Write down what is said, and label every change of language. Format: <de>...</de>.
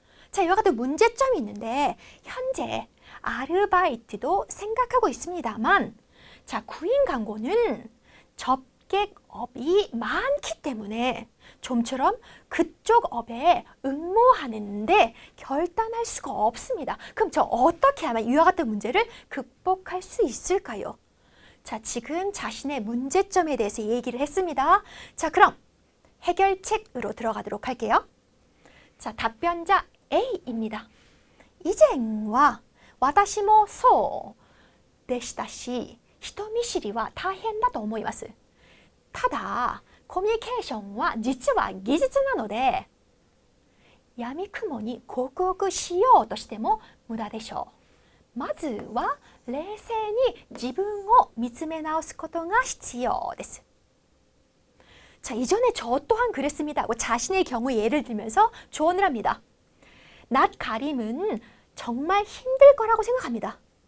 <ko>자, 이와 같은 문제점이 있는데 현재 아르바이트도 생각하고 있습니다만 자, 구인 광고는 접객업이 많기 때문에 좀처럼 그쪽 업에 응모하는데 결단할 수가 없습니다. 그럼 저 어떻게 하면 이와 같은 문제를 극복할 수 있을까요? 자, 지금 자신의 문제점에 대해서 얘기를 했습니다. 자, 그럼 해결책으로 들어가도록 할게요. 자, 답변자 A입니다.</ko> <ja>以前は私もそうでしたし、人見知りは大変だと思います。ただ、コミュニケーションは実は技術なので、闇雲に克服しようとしても無駄でしょう。まずは冷静に自分を見つめ直すことが必要です。</ja> <ko>자, 이전에 저 또한 그랬습니다 하고 자신의 경우 예를 들면서 조언을 합니다. 낯가림은 정말 힘들 거라고 생각합니다.</ko>